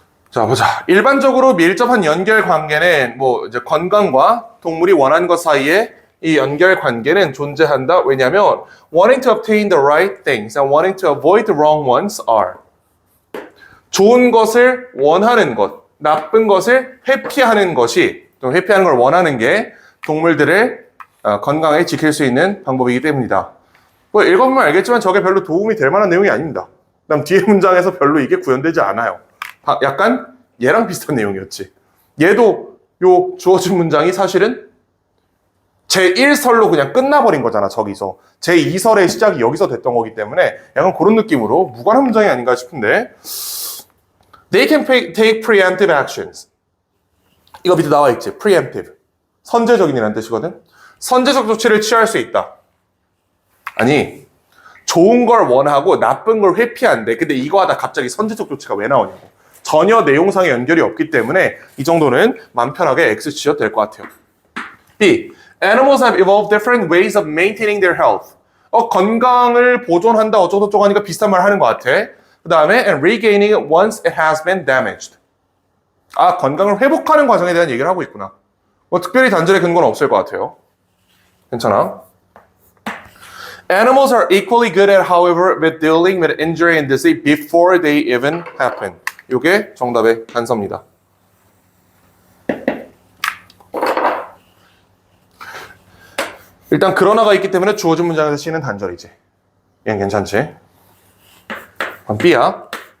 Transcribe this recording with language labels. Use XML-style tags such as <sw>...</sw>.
<ko>자, 보자. 일반적으로 밀접한 연결 관계는 뭐 이제 건강과 동물이 원하는 것 사이에 이 연결 관계는 존재한다. 왜냐하면</ko> <en>wanting to obtain the right things and wanting to avoid the wrong ones are.</en> <ko>좋은 것을 원하는 것, 나쁜 것을 회피하는 것이, 또 회피하는 걸 원하는 게 동물들을 건강하게 지킬 수 있는 방법이기 때문이다. 뭐 읽어보면 알겠지만 저게 별로 도움이 될 만한 내용이 아닙니다. 그다음 뒤에 문장에서 별로 이게 구현되지 않아요. 약간 얘랑 비슷한 내용이었지. 얘도 요 주어진 문장이 사실은 제1설로 그냥 끝나버린 거잖아, 저기서. 제2설의 시작이 여기서 됐던 거기 때문에 약간 그런 느낌으로 무관한 문장이 아닌가 싶은데</ko> <en>They can take preemptive actions.</en> <ko>이거 밑에 나와 있지. preemptive. 선제적인이라는 뜻이거든. 선제적 조치를 취할 수 있다. 아니, 좋은 걸 원하고 나쁜 걸 회피한대. 근데 이거 하다 갑자기 선제적 조치가 왜 나오냐고. 전혀 내용상의 연결이 없기 때문에 이 정도는 마음 편하게 X 치셔도 될 것 같아요. B.</ko> <en>Animals have evolved different ways of maintaining their health.</en> <ko>건강을 보존한다 어쩌고저쩌고 하니까 비슷한 말 하는 것 같아. 그 다음에</ko> <en>and regaining it once it has been damaged.</en> <ko>건강을 회복하는 과정에 대한 얘기를 하고 있구나. 뭐 특별히 단절의 근거는 없을 것 같아요. 괜찮아?</ko> <en>Animals are equally good at, however, with dealing with injury and disease before they even happen.</en> <ko>이게 정답의 단서입니다. 일단 그러나가 있기 때문에 주어진 문장에서 C는 단절이지. 얘는 괜찮지? 그럼 B야.</ko>